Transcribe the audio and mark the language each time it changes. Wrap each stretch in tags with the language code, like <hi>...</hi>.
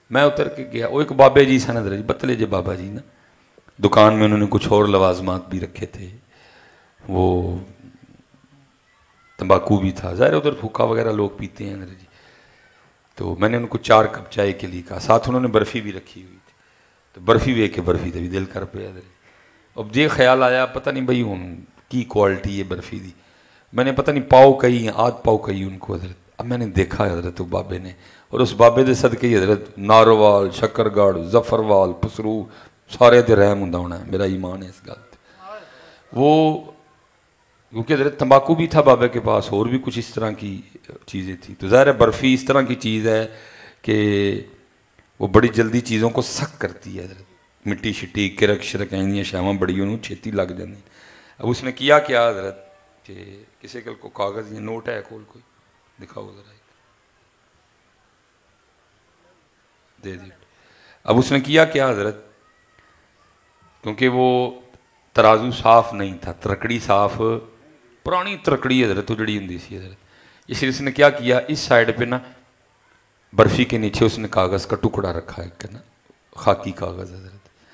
<ur>میں اتر کے گیا, وہ ایک بابے جی سن حضرت جی, بتلے جے بابا جی نا, دکان میں انہوں نے کچھ اور لوازمات بھی رکھے تھے, وہ تمباکو بھی تھا, ظاہر ادھر پھوکا وغیرہ لوگ پیتے ہیں حضرت جی. تو میں نے ان کو 4 کپ چائے کے لیے کہا, ساتھ انہوں نے برفی بھی رکھی ہوئی تھی.</ur> <pa>تو برفی ویک کے برفی تے بھی دل کر پہ حضرت. اب یہ خیال آیا پتہ نہیں بھائی ہوں کی کوالٹی ہے برفی دی, میں نے پتہ نہیں پاؤ کہی آدھ پاؤ کہی ان کو حضرت.</pa> <ur>اب میں نے دیکھا حضرت وہ بابے نے, اور اس بابے دے صدقے ہی حضرت نارووال, شکرگڑھ, ظفروال, پسرو</ur> <pa>سارے تے رحم ہوندا ہونا ہے, میرا ایمان ہے اس گل تے.</pa> <ur>وہ کیونکہ حضرت تمباکو بھی تھا بابے کے پاس, اور بھی کچھ اس طرح کی چیزیں تھیں. تو ظاہر ہے برفی اس طرح کی چیز ہے کہ وہ بڑی جلدی چیزوں کو سخت کرتی ہے حضرت.</ur> <pa>مٹی شٹی کرک شرک ایندیاں شاواں بڑی انہوں چھیتی لگ جاندی.</pa> <ur>اب اس نے کیا حضرت کہ کسی کل کو کاغذ یا نوٹ ہے کول کوئی دکھاؤ ذرا, دے دی. اب اس نے کیا حضرت, کیونکہ وہ ترازو صاف نہیں تھا, ترکڑی صاف, پرانی ترکڑی حضرت وہ جڑی ہوندی سی حضرت, اس لیے اس نے کیا اس سائڈ پہ نا برفی کے نیچے اس نے کاغذ کا ٹکڑا رکھا ہے نا, خاکی کاغذ حضرت.</ur>